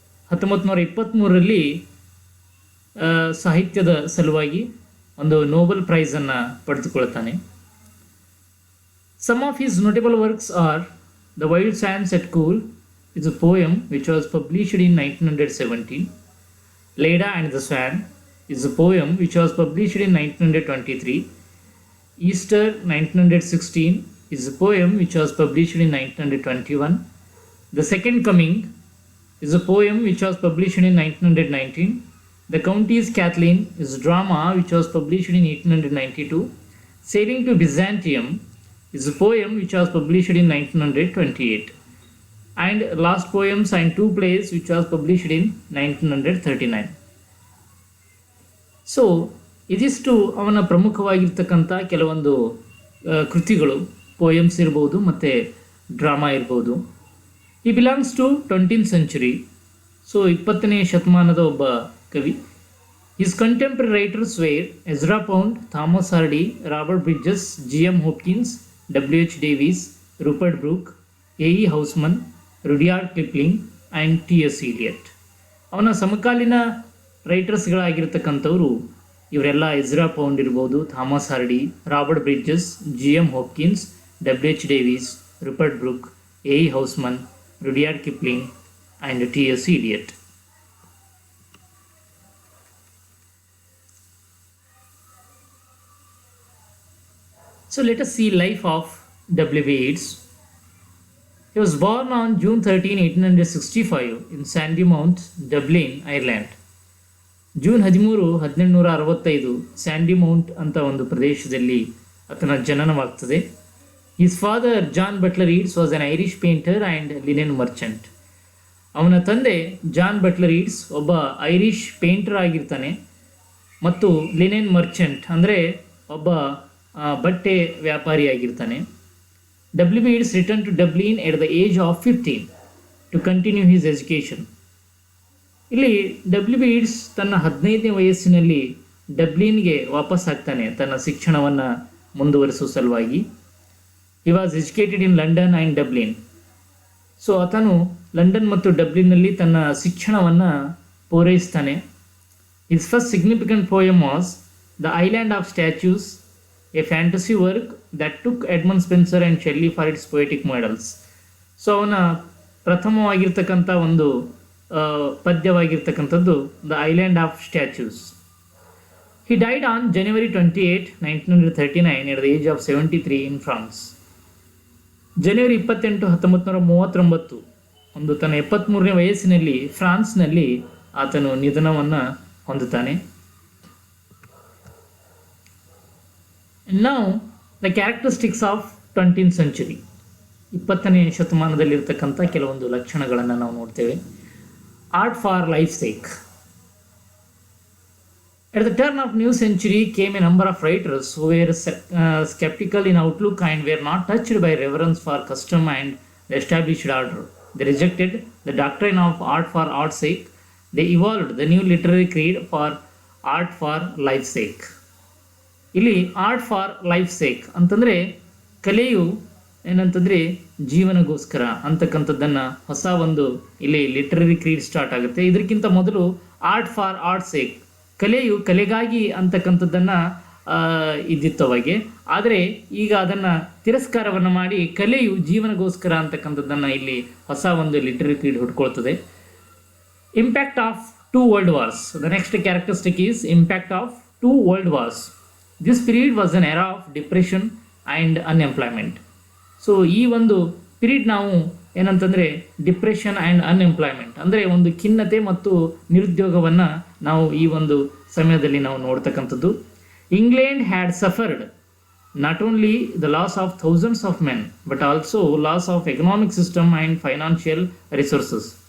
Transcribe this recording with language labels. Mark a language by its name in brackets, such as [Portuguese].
[Kannada] 1923ರಲ್ಲಿ ಸಾಹಿತ್ಯದ ಸಲುವಾಗಿ ಒಂದು Nobel ಪ್ರೈಸನ್ನು ಪಡೆದುಕೊಳ್ತಾನೆ. [English] Some of his notable works are The Wild Sands at Cool, is a poem which was published in 1917. Leda and the Swan is a poem which was published in 1923. Easter 1916 is a poem which was published in 1921. The Second Coming is a poem which was published in 1919. The Countess Kathleen is a drama which was published in 1892. Sailing to Byzantium is a poem which was published in 1928. And Last Poems and Two Plays which was published in 1939. [Kannada] So ಇದಿಷ್ಟು ಅವನ ಪ್ರಮುಖವಾಗಿರ್ತಕ್ಕಂಥ ಕೆಲವೊಂದು ಕೃತಿಗಳು, poems ಇರ್ಬೋದು ಮತ್ತು drama ಇರ್ಬೋದು. [English] ಈ belongs to 20th century. [Kannada] So 20ನೇ ಶತಮಾನದ ಒಬ್ಬ ಕವಿ. [English] His contemporary writers were Ezra Pound, Thomas Hardy, Robert Bridges, G.M. Hopkins, W.H. Davies, Rupert Brooke, A.E. Housman, Rudyard Kipling and T.S. Eliot. [Kannada] ಅವನ ಸಮಕಾಲೀನ ರೈಟರ್ಸ್ಗಳಾಗಿರ್ತಕ್ಕಂಥವ್ರು ಇವರೆಲ್ಲ ಎಜ್ರಾ ಪೌಂಡ್ ಇರ್ಬೋದು, Thomas hardy, Robert bridges, G.M. [English] Hopkins, W.H. Davies, Rupert Brooke, A.E. Housman, Rudyard Kipling and T.S. Eliot. So let us see life of W.B. Yeats. He was born on June 13, 1865 in Sandymount, Dublin, Ireland. [Kannada] June 13, 1865 ಸ್ಯಾಂಡಿಮೌಂಟ್ ಅಂತ ಒಂದು ಪ್ರದೇಶದಲ್ಲಿ ಆತನ ಜನನವಾಗ್ತದೆ. [English] His father John Butler Yeats was an Irish painter and linen merchant. [Kannada] ಅವನ ತಂದೆ John Buttler ಈಡ್ಸ್ ಒಬ್ಬ Irish painter ಆಗಿರ್ತಾನೆ ಮತ್ತು linen Merchant ಅಂದರೆ ಒಬ್ಬ ಬಟ್ಟೆ ವ್ಯಾಪಾರಿಯಾಗಿರ್ತಾನೆ. [English] W.B. Yeats returned to Dublin at the age of 15 to continue his education. [Kannada] ಇಲ್ಲಿ W.B. Yeats ತನ್ನ 15ನೇ ವಯಸ್ಸಿನಲ್ಲಿ ಡಬ್ಲಿನ್ಗೆ ವಾಪಸ್ ಆಗ್ತಾನೆ ತನ್ನ ಶಿಕ್ಷಣವನ್ನು ಮುಂದುವರಿಸುವ ಸಲುವಾಗಿ. [English] He was educated in London and Dublin. [Kannada] So ಆತನು ಲಂಡನ್ ಮತ್ತು ಡಬ್ಲಿನ್ನಲ್ಲಿ ತನ್ನ ಶಿಕ್ಷಣವನ್ನು ಪೂರೈಸ್ತಾನೆ. [English] His first significant poem was the island of statues, a fantasy work that took Edmund Spenser and Shelley for its poetic models. [Kannada] So ಅವನ ಪ್ರಥಮವಾಗಿರ್ತಕ್ಕಂಥ ಒಂದು ಪದ್ಯವಾಗಿರ್ತಕ್ಕಂಥದ್ದು the island of statues. [English] He died on January 28, 1939 at the age of 73 in France. [Kannada] ಜನವರಿ 28, 1939 ಒಂದು ತನ್ನ 73ನೇ ವಯಸ್ಸಿನಲ್ಲಿ ಫ್ರಾನ್ಸ್ನಲ್ಲಿ ಆತನು ನಿಧನವನ್ನು ಹೊಂದುತ್ತಾನೆ. [English] now the characteristics of 20th century, [Kannada] 20ನೇ ಶತಮಾನದಲ್ಲಿರ್ತಕ್ಕಂಥ ಕೆಲವೊಂದು ಲಕ್ಷಣಗಳನ್ನು ನಾವು ನೋಡ್ತೇವೆ. [English] Art for life sake. At the turn of new century came a number of writers who were skeptical in outlook and were not touched by reverence for custom and the established order. They rejected the doctrine of art for art's sake. They evolved the new literary creed for art for life's sake. [Kannada] ಇಲ್ಲಿ art for life sake ಅಂತಂದರೆ ಕಲೆಯು ಏನಂತಂದರೆ ಜೀವನಗೋಸ್ಕರ ಅಂತಕ್ಕಂಥದ್ದನ್ನು ಹೊಸ ಒಂದು ಇಲ್ಲಿ literary Creed start ಆಗುತ್ತೆ. ಇದಕ್ಕಿಂತ ಮೊದಲು ಆರ್ಟ್ ಫಾರ್ ಆರ್ಟ್ ಸೇಕ್, ಕಲೆಯು ಕಲೆಗಾಗಿ ಅಂತಕ್ಕಂಥದ್ದನ್ನು ಇದ್ದಿತ್ತವಾಗೆ. ಆದರೆ ಈಗ ಅದನ್ನು ತಿರಸ್ಕಾರವನ್ನು ಮಾಡಿ ಕಲೆಯು ಜೀವನಗೋಸ್ಕರ ಅಂತಕ್ಕಂಥದ್ದನ್ನು ಇಲ್ಲಿ ಹೊಸ ಒಂದು literary Creed ಹುಡ್ಕೊಳ್ತದೆ. [English] Impact of 2 world wars. The next characteristic is impact of 2 world wars. This period was an era of depression and unemployment. [Kannada] So ಈ ಒಂದು ಪೀರಿಯಡ್ ನಾವು ಏನಂತಂದರೆ ಡಿಪ್ರೆಷನ್ ಆ್ಯಂಡ್ ಅನ್ಎಂಪ್ಲಾಯ್ಮೆಂಟ್ ಅಂದರೆ ಒಂದು ಖಿನ್ನತೆ ಮತ್ತು ನಿರುದ್ಯೋಗವನ್ನು ನಾವು ಈ ಒಂದು ಸಮಯದಲ್ಲಿ ನಾವು ನೋಡ್ತಕ್ಕಂಥದ್ದು. [English] England had suffered not only the loss of thousands of men but also loss of economic system and financial resources.